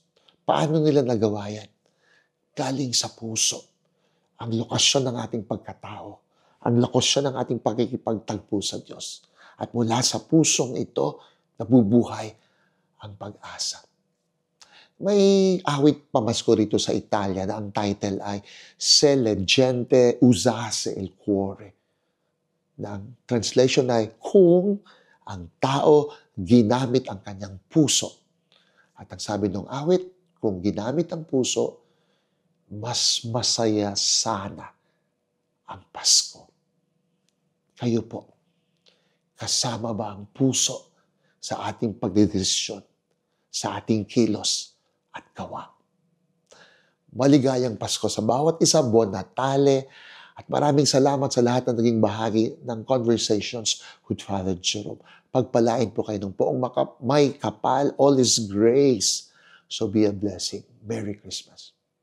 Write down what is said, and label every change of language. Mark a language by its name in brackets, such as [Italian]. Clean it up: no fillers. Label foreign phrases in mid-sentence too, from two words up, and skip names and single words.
[Filipino] Paano nila nagawa yan? Galing sa puso. Ang lokasyon ng ating pagkatao. Ang lokasyon ng ating pagkikipagtagpo sa Diyos. At mula sa pusong ito, nabubuhay ang pag-asa. May awit pamasko rito sa Italia na ang title ay Se la gente usasse il cuore. Na ang translation ay kung ang tao ginamit ang kanyang puso. At ang sabi ng awit, kung ginamit ang puso, mas masaya sana ang Pasko. Kayo po, kasama ba ang puso sa ating pagdedesisyon, sa ating kilos at gawa? Maligayang Pasko sa bawat isa, [Italian] Buon Natale, [Filipino] at maraming salamat sa lahat na naging bahagi ng Conversations with Father Jerome. Pagpalain po kayo ng poong may kapal, [English] all is grace. So be a blessing. Merry Christmas.